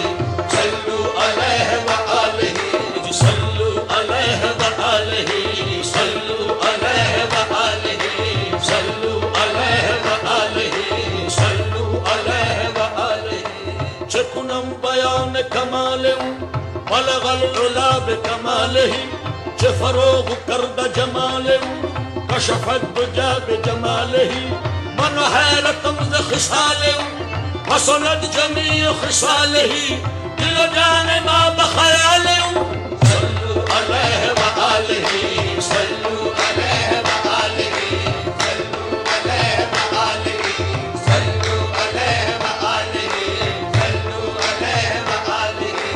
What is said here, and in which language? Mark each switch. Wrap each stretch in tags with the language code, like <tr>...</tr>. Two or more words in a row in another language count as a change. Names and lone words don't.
<ar>صلو علیہ وآلہ، صلو علیہ وآلہ، صلو علیہ وآلہ، صلو علیہ وآلہ، صلو علیہ وآلہ،</ar> <fa>چکنم بیان کمالم</fa> <ar>بلغ العلا بکمالہ،</ar> <fa>فروغ کرد جمالم</fa> <ar>کشف الدجا بجمالہ،</ar> <fa>من حیرتم ز خصالم</fa> <ar>حسنت جمیع خصالہ،</ar> <fa>دل و جان ما بخیالم،</fa> <ar>صلو علیہ وآلہ، صلو علیہ وآلہ، صلو علیہ وآلہ، صلو علیہ وآلہ، صلو علیہ وآلہ،</ar>